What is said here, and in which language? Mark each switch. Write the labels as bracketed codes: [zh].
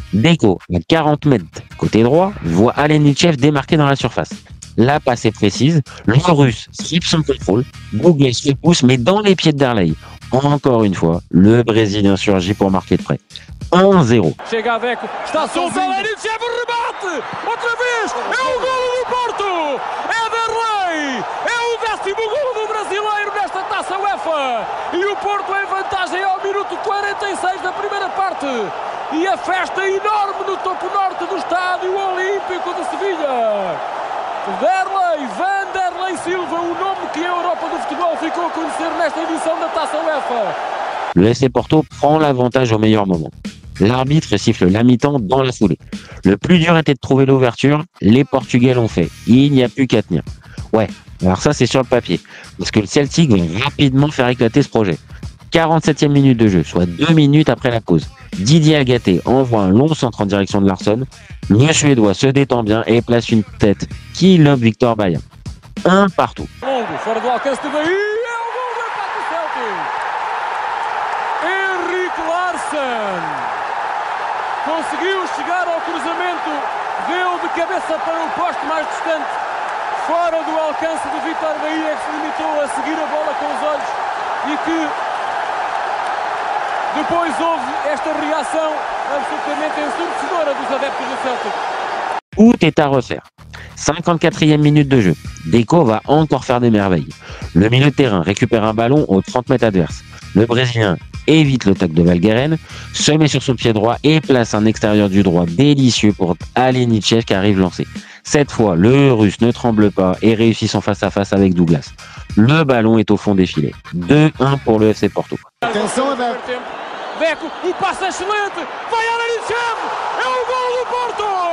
[fr] Deco, à 40 mètres côté droit, voit Alenichev démarquer dans la surface. La passe est précise, le Russe slip son contrôle, Douglas se pousse mais dans les pieds de Darley. Encore une fois, le Brésilien surgit pour marquer de près. 1-0. [pt] Chega a Deco, está solto, Alenichev, remate! Outra vez, é o golo do Porto! É Darley! É o 10º golo do brasileiro nesta Taça UEFA! E o Porto em vantagem ao minuto 46 da primeira parte! E a festa enorme no topo norte do Estádio Olímpico de Sevilha! Vanderlei Silva, o nome que a Europa do futebol ficou a conhecer nesta edição da Taça UEFA. [fr] Le FC Porto prend l'avantage au meilleur moment. L'arbitre siffle la mi-temps dans la foulée. Le plus dur était de trouver l'ouverture, les Portugais l'ont fait. Il n'y a plus qu'à tenir. Ouais, alors ça c'est sur le papier, parce que le Celtic va rapidement faire éclater ce projet. 47e minute de jeu, soit 2 minutes après la pause. Didier Agaté envoie un long centre en direction de Larsson. Le Suédois se détend bien et place une tête qui lobe Victor Baía. 1 partout. [pt] Longo, fora do alcance de Bahia, é o gol do empate do Celtic. Henrik Larsson conseguiu chegar ao cruzamento, deu de cabeça para o poste mais distante, fora do alcance de Victor Baía, que se limitou a seguir a bola com os olhos e que depois houve esta reação absolutamente ensurdecedora dos adeptos do Celtic. [fr] Tout est à refaire. 54e minute de jeu. Deco va encore faire des merveilles. Le milieu de terrain récupère un ballon aux 30 mètres adverses. Le Brésilien évite le tacle de Valgueren, se met sur son pied droit et place un extérieur du droit délicieux pour Alenichev qui arrive lancé. Cette fois, le Russe ne tremble pas et réussit son face-à-face avec Douglas. Le ballon est au fond des filets. 2-1 pour le FC Porto. [pt] Atenção a Deco, o passe excelente, vai Alenichev, é o gol do Porto!